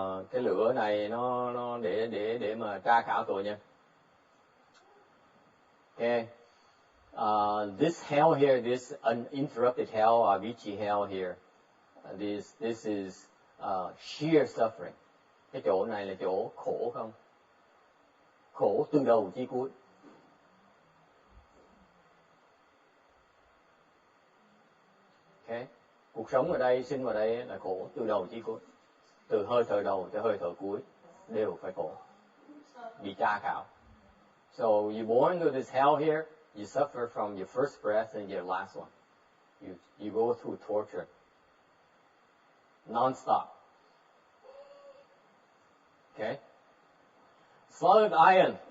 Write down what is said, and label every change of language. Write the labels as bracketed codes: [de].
[vi] Cái lửa này nó để mà tra khảo tội nhân. [en] Okay. This hell here, this uninterrupted hell, Avicii hell here, this is sheer suffering. [vi] Cái chỗ này là chỗ khổ không? Khổ từ đầu chí cuối. Okay. Cuộc sống ở đây, sinh vào đây là khổ từ đầu chí cuối. Từ hơi thở đầu tới hơi thở cuối đều phải khổ. Bị tra khảo. [en] So you born into this hell here, you suffer from your first breath and your last one. You go through torture. Non-stop. Okay? Solid iron.